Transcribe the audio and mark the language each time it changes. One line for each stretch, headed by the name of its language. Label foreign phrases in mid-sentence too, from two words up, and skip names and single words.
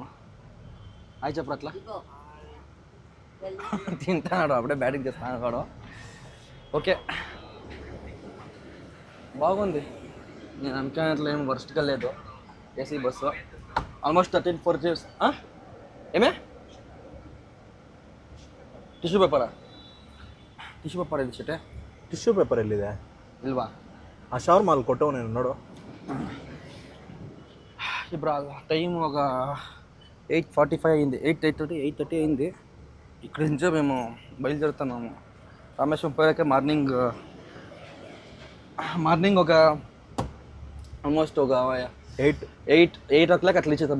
Telugu: హాయ్ చెప్పరు అట్లా. తింటాడు, అప్పుడే బ్యాటింగ్ చేస్తాను కాడు. ఓకే బాగుంది. నేను అనుకున్నట్లు ఏం వర్స్ట్గా లేదు.
English: AC bus
Telugu: ఆల్మోస్ట్ 13-14 years.
Kannada: ఏమే
English: tissue paper
Kannada: ಇದು ಚಿಟ್ಟೆ.
English: tissue paper
Kannada: ಎಲ್ಲಿದೆ? ಇಲ್ವಾ? ಆ ಶವರ್ ಮಾಲ್ ಕೊಟ್ಟವು ನೀನು ನೋಡು.
Telugu: ఇప్పుడు టైం ఒక 8:45 అయింది. 8:30 అయింది. ఇక్కడి నుంచే మేము బయలుదేరుతున్నాము. రామేశ్వరం పోయాక మార్నింగ్ ఒక ఆల్మోస్ట్ ఒక 8 o'clock అట్లా ఇచ్చేద్దాము.